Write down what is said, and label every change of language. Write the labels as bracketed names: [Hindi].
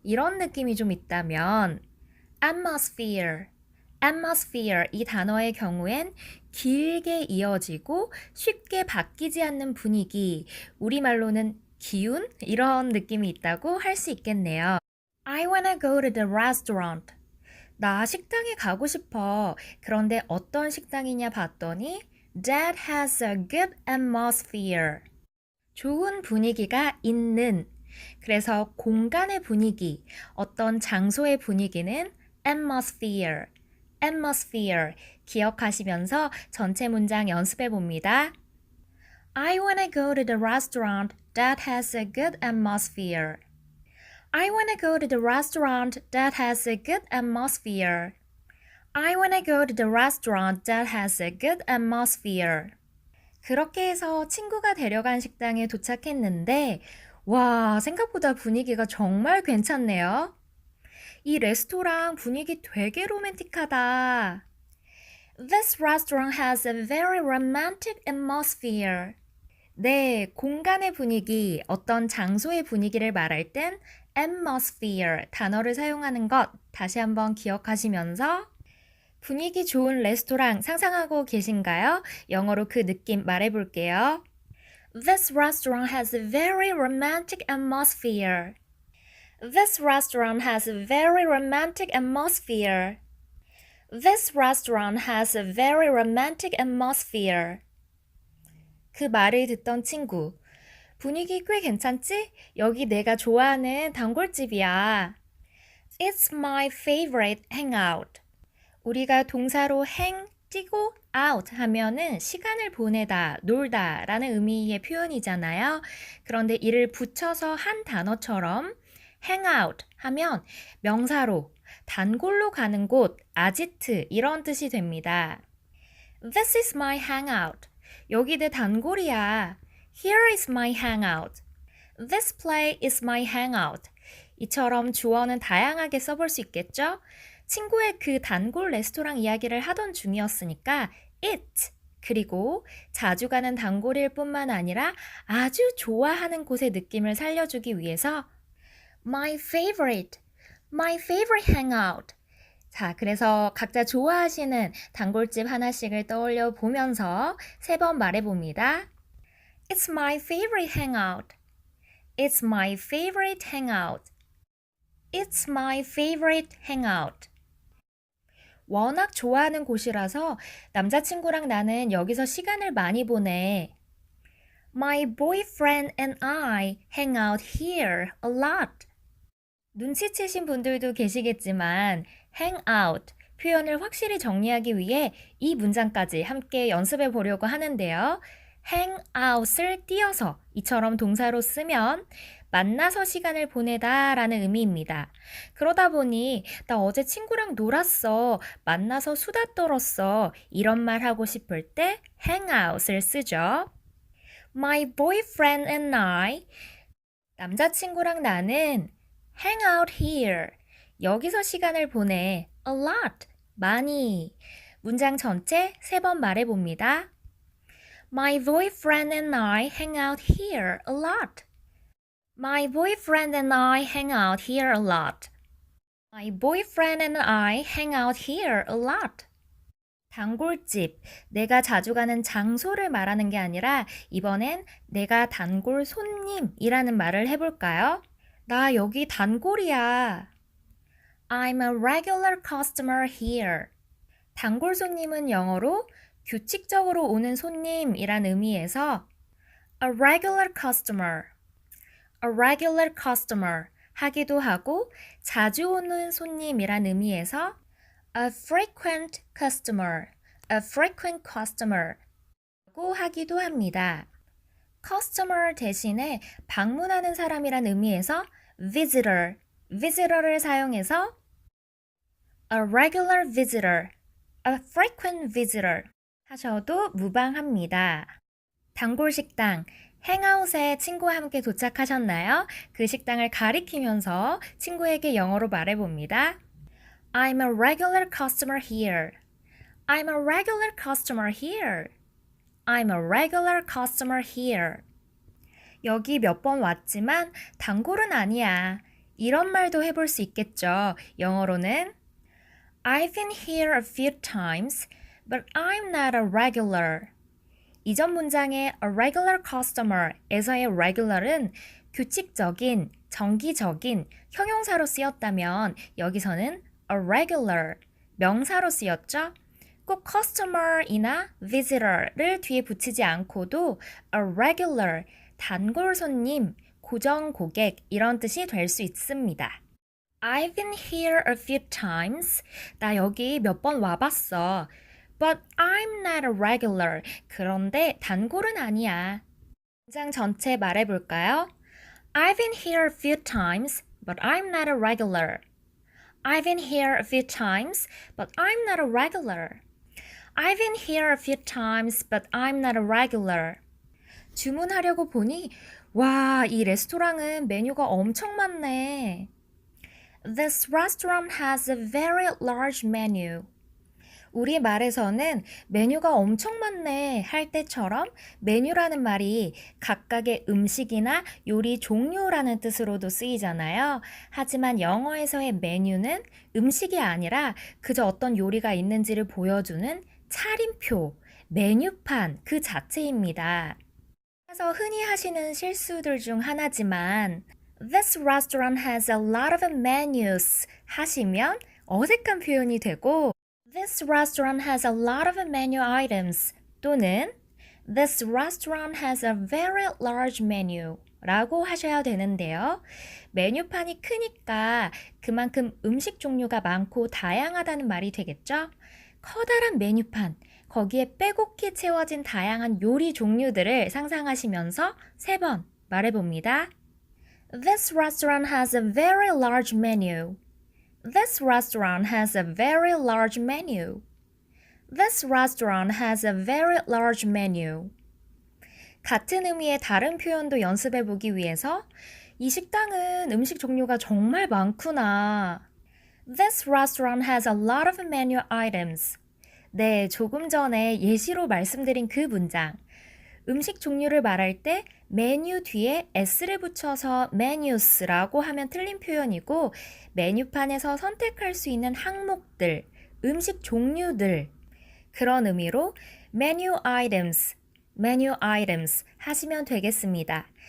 [Korean] 이런 느낌이 좀 있다면 atmosphere, atmosphere 이 단어의 경우엔 길게 이어지고 쉽게 바뀌지 않는 분위기, 우리말로는 기운? 이런 느낌이 있다고 할 수 있겠네요. [English] I wanna go to the restaurant. [Korean] 나 식당에 가고 싶어. 그런데 어떤 식당이냐 봤더니 [English] that has a good atmosphere. [Korean] 좋은 분위기가 있는. 그래서 공간의 분위기, 어떤 장소의 분위기는 atmosphere, atmosphere 기억하시면서 전체 문장 연습해 봅니다. [English] I wanna go to the restaurant that has a good atmosphere. I wanna go to the restaurant that has a good atmosphere. I wanna go to the restaurant that has a good atmosphere. [Korean] 그렇게 해서 친구가 데려간 식당에 도착했는데, 와, 생각보다 분위기가 정말 괜찮네요. 이 레스토랑 분위기 되게 로맨틱하다. [English] This restaurant has a very romantic atmosphere. [Korean] 네, 공간의 분위기, 어떤 장소의 분위기를 말할 땐 atmosphere 단어를 사용하는 것 다시 한번 기억하시면서 분위기 좋은 레스토랑 상상하고 계신가요? 영어로 그 느낌 말해볼게요. [English] This restaurant has a very romantic atmosphere. This restaurant has a very romantic atmosphere. This restaurant has a very romantic atmosphere. [Korean] 그 말을 듣던 친구. 분위기 꽤 괜찮지? 여기 내가 좋아하는 단골집이야. [English] It's my favorite hangout. [Korean] 우리가 동사로 hang, 뛰고 out 하면은 시간을 보내다, 놀다 라는 의미의 표현이잖아요. 그런데 이를 붙여서 한 단어처럼 hang out 하면 명사로, 단골로 가는 곳, 아지트 이런 뜻이 됩니다. [English] This is my hangout. [Korean] 여기 내 단골이야. [English] Here is my hangout. This place is my hangout. [Korean] 이처럼 주어는 다양하게 써볼 수 있겠죠? 친구의 그 단골 레스토랑 이야기를 하던 중이었으니까 it, 그리고 자주 가는 단골일 뿐만 아니라 아주 좋아하는 곳의 느낌을 살려주기 위해서 [English] my favorite hangout. [Korean] 자, 그래서 각자 좋아하시는 단골집 하나씩을 떠올려 보면서 3번 말해봅니다. [English] It's my favorite hangout. It's my favorite hangout. It's my favorite hangout. [Korean] 워낙 좋아하는 곳이라서 남자친구랑 나는 여기서 시간을 많이 보내. [English] My boyfriend and I hang out here a lot. [Korean] 눈치채신 분들도 계시겠지만 hang out 표현을 확실히 정리하기 위해 이 문장까지 함께 연습해 보려고 하는데요. hang out을 띄어서 이처럼 동사로 쓰면 만나서 시간을 보내다 라는 의미입니다. 그러다 보니 나 어제 친구랑 놀았어, 만나서 수다 떨었어 이런 말 하고 싶을 때 hang out을 쓰죠. [English] My boyfriend and I [Korean] 남자친구랑 나는 [English] hang out here [Korean] 여기서 시간을 보내 [English] a lot [Korean] 많이 문장 전체 3번 말해봅니다. [English] My boyfriend and I hang out here a lot. My boyfriend and I hang out here a lot. My boyfriend and I hang out here a lot. [Korean] 단골집, 내가 자주 가는 장소를 말하는 게 아니라 이번엔 내가 단골 손님이라는 말을 해볼까요? 나 여기 단골이야. [English] I'm a regular customer here. [Korean] 단골 손님은 영어로 규칙적으로 오는 손님이란 의미에서 a regular customer, a regular customer 하기도 하고 자주 오는 손님이란 의미에서 a frequent customer, a frequent customer 라고 하기도 합니다. customer 대신에 방문하는 사람이란 의미에서 visitor, visitor를 사용해서 a regular visitor, a frequent visitor 하셔도 무방합니다. 단골 식당, 행아웃에 친구와 함께 도착하셨나요? 그 식당을 가리키면서 친구에게 영어로 말해봅니다. [English] I'm a regular customer here. I'm a regular customer here. I'm a regular customer here. [Korean] 여기 몇 번 왔지만 단골은 아니야. 이런 말도 해볼 수 있겠죠. 영어로는 [English] I've been here a few times, but I'm not a regular. [Korean] 이전 문장의 a regular customer에서의 regular은 규칙적인, 정기적인 형용사로 쓰였다면 여기서는 a regular, 명사로 쓰였죠. 꼭 customer이나 visitor를 뒤에 붙이지 않고도 a regular, 단골 손님, 고정 고객 이런 뜻이 될 수 있습니다. [English] I've been here a few times. [Korean] 나 여기 몇 번 와봤어. [English] But I'm not a regular. [Korean] 그런데 단골은 아니야. 문장 전체 말해볼까요? [English] I've been here a few times, but I'm not a regular. I've been here a few times, but I'm not a regular. I've been here a few times, but I'm not a regular. [Korean] 주문하려고 보니 와, 이 레스토랑은 메뉴가 엄청 많네. [English] This restaurant has a very large menu. [Korean] 우리 말에서는 메뉴가 엄청 많네 할 때처럼 메뉴라는 말이 각각의 음식이나 요리 종류라는 뜻으로도 쓰이잖아요. 하지만 영어에서의 메뉴는 음식이 아니라 그저 어떤 요리가 있는지를 보여주는 차림표, 메뉴판 그 자체입니다. 그래서 흔히 하시는 실수들 중 하나지만 [English] This restaurant has a lot of menus [Korean] 하시면 어색한 표현이 되고 [English] This restaurant has a lot of menu items [Korean] 또는 [English] This restaurant has a very large menu [Korean] 라고 하셔야 되는데요. 메뉴판이 크니까 그만큼 음식 종류가 많고 다양하다는 말이 되겠죠? 커다란 메뉴판, 거기에 빼곡히 채워진 다양한 요리 종류들을 상상하시면서 3번 말해봅니다. This restaurant has a very large menu. This restaurant has a very large menu. This restaurant has a very large menu. 같은 의미의 다른 표현도 연습해 보기 위해서 이 식당은 음식 종류가 정말 많구나. [English] This restaurant has a lot of menu items. [Korean] 네, 조금 전에 예시로 말씀드린 그 문장. 음식 종류를 말할 때 메뉴 뒤에 s를 붙여서 menus라고 하면 틀린 표현이고 메뉴판에서 선택할 수 있는 항목들, 음식 종류들 그런 의미로 menu items 하시면 되겠습니다.